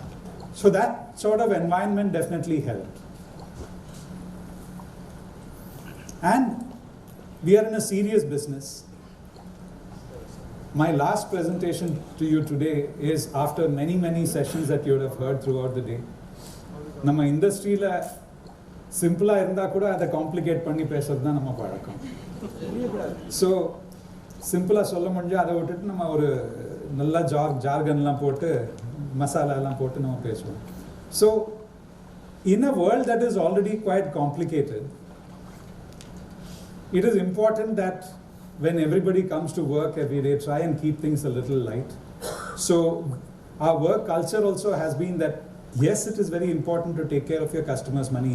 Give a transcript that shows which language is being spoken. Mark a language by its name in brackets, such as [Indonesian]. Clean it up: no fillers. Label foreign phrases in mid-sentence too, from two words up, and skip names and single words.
[English] So that sort of environment definitely helped. And we are in a serious business. My last presentation to you today is after many sessions that you would have heard throughout the day. [Tamil] நம்ம industry ல simple இருந்தா கூட அத complicate பண்ணி பேசுறது நம்ம பழக்கம். [English] So simple [Tamil] சொல்ல முடிஞ்சா அத விட்டு நம்ம ஒரு நல்ல jargon ல போட்டு மசாலா ல போட்டு நம்ம பேசுவோம். [English] So in a world that is already quite complicated, it is important that when everybody comes to work every day, try and keep things a little light. So our work culture also has been that, yes, it is very important to take care of your customers' money.